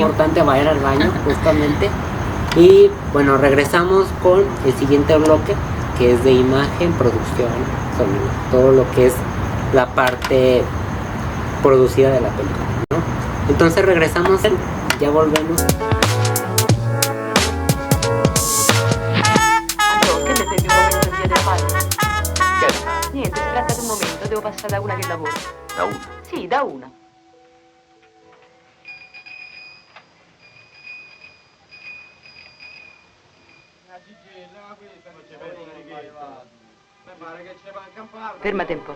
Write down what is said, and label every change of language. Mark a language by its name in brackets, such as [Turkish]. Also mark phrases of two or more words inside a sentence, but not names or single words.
[Spanish] Es importante, vayan al baño, justamente. Y bueno, regresamos con el siguiente bloque, que es de imagen, producción, sonido, todo lo que es la parte producida de la película, ¿no? Entonces regresamos, ya volvemos. [Italian] Che ne fermi un momento in via della Padre? Niente, si tratta di un momento, devo passare da una che lavora. Da una. Sì, da una. Fermati un po'.